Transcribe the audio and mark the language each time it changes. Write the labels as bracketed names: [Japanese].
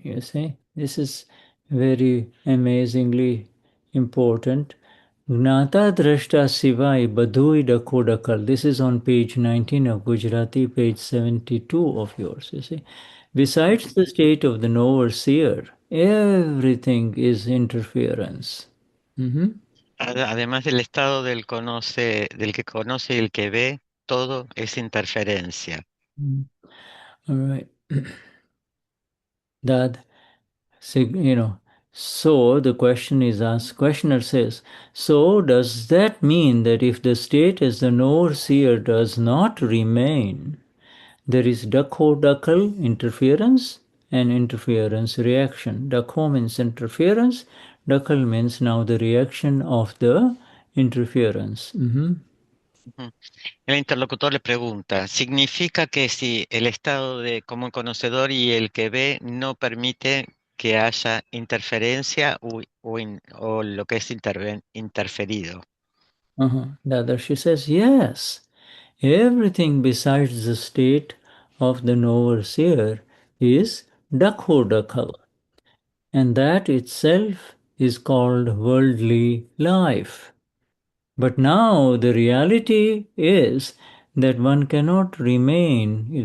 [English] You see, this is very amazingly important. [Gujarati] Gnata Drashta Sivai Badhui Dakodakal. [English] This is on page 19 of Gujarati, page 72 of yours. You see, besides the state of the knower seer, everything is interference. [Spanish] Además del estado del conoce, del que conoce y el que ve, todo es interferencia. [English] All right. That, so the question is asked, questioner says, so does that mean that if the state as the knower seer does not remain, there is dakho interference and interference reaction. Dakho means interference, dakal means now the reaction of the interference. Ujú. [Spanish] El interlocutor le pregunta, ¿significa que si el estado de como conocedor y el que ve no permite que haya interferencia o lo que es interferido? [English] Dadashri says, yes. Everything besides the state of the knower seer is dakho, and that itself is called worldly life. But now the reality is that one cannot remain.